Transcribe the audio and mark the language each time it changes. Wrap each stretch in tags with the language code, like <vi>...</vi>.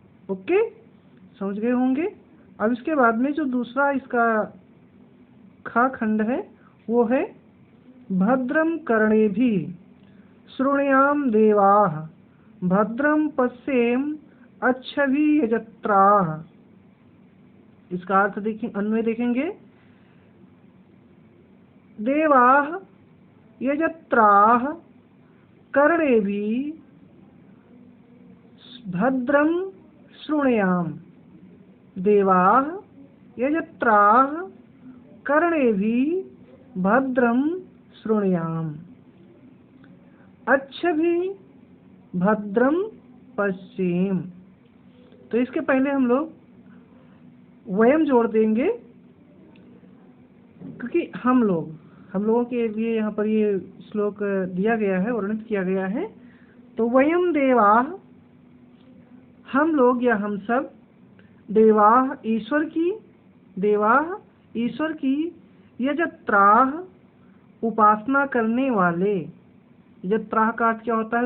<hi>Okay, समझ गए होंगे। अब इसके बाद में जो दूसरा इसका खा खंड है वो है</hi> <sa>भद्रम कर्णेभिः शृणुयाम देवाः भद्रम पश्येम अच्छभिर्यजत्राः।</sa> <hi>इसका अर्थ देखें, अन्वय देखेंगे।</hi> <sa>देवाः यजत्राः कर्णेभिः भद्रम शृणुयाम। देवाः यजत्राः कर्णेभिः भद्रम शृणुयाम अच्छभिः भद्रम पश्येम।</sa> <hi>तो इसके पहले हम लोग वयम जोड़ देंगे, क्योंकि हम लोगों के लिए यहाँ पर ये श्लोक दिया गया है, वर्णित किया गया है। तो वयम देवाः, हम लोग या हम सब, देवाः ईश्वर की, देवाः ईश्वर की, यजत्राः उपासना करने वाले, यजत्राः का अर्थ क्या होता है?</hi>